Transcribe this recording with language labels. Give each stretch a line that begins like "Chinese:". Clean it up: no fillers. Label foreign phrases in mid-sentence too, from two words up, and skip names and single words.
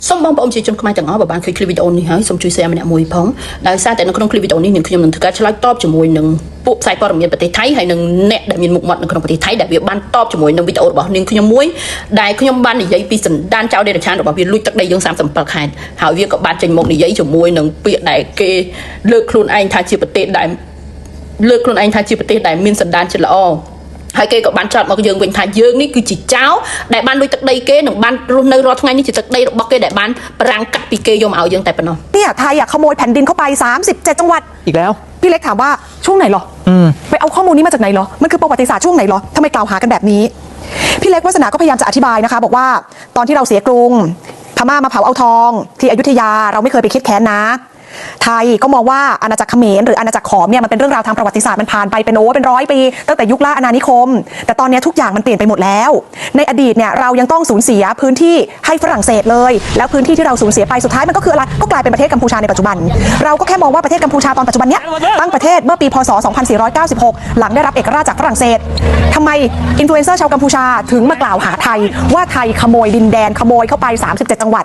Khmer: សូមបងប្អូនជាជនខ្មែរទាំងអស់បើបានឃើញคลิปវីដេអូនេះហើយសូមជួយ share ម្នាក់មួយផងដោយសារតែនៅក្នុងคลิปវីដេអូនេះខ្ញុំនឹងធ្វើការឆ្លើយតបជាមួយនឹងពួកផ្សាយព័ត៌មានប្រទេសថៃហើយនឹងអ្នកដែលមានមុខមាត់នៅក្នុងប្រទេសថៃដែលវាបានតបជាមួយនឹងវីដេអូរបស់នាងខ្ញុំមួយដែលខ្ញុំបាននិយាយពីសន្តានចៅដេរឆានរបស់វាលួចទឹកដីយើង37ខេត្តហើយវាក៏បានចេញមកនិយាយជាមួយនឹងពាក្យដែលគេលើកខ្លួនឯងថាជាប្រទេសដែល មានសន្តានចិត្តល្អហើយគេក៏បានចោទមកយើងវិញថាយើងនេះគឺជាចៅដែលបានលួចទឹកដីគេនឹងបានរស់នៅរាល់ថ្ងៃនេះជាទឹកដីរបស់គេដែលបានប្រាំងកាត់ពីគេយកមកឲ្យយើងតែប៉ុណ្ណោះ
Thai: เนี่ยไทยขโมยแผ่นดินเข้าไป37จังหวัด อีกแล้ว พี่เล็กถามว่าช่วงไหนหรอไปเอาข้อมูลนี้มาจากไหนหรอมันคือประวัติศาสตร์ช่วงไหนหรอทำไมกล่าวหากันแบบนี้พี่เล็กวาสนาก็พยายามจะอธิบายนะคะบอกว่าตอนที่เราเสียกรุงพม่ามาเผาเอาทอง ที่อยุธยาเราไม่เคยไปคิดแค้นนะไทยก็มองว่าอาณาจักรเขมรหรืออาณาจักรขอมเนี่ยมันเป็นเรื่องราวทางประวัติศาสตร์มันผ่านไปเป็น100 ปีตั้งแต่ยุคล่าอาณานิคมแต่ตอนนี้ทุกอย่างมันเปลี่ยนไปหมดแล้วในอดีตเนี่ยเรายังต้องสูญเสียพื้นที่ให้ฝรั่งเศสเลยแล้วพื้นที่ที่เราสูญเสียไปสุดท้ายมันก็คืออะไรก็กลายเป็นประเทศกัมพูชาในปัจจุบันเราก็แค่มองว่าประเทศกัมพูชาตอนปัจจุบันเนี้ยตั้งประเทศเมื่อปีพศ2496หลังได้รับเอกราชจากฝรั่งเศสทำไมอินฟลูเอนเซอร์ชาวกัมพูชาถึงมากล่าวหาไทยว่าไทยขโมยดินแดนขโมยเข้าไป37จังหวัด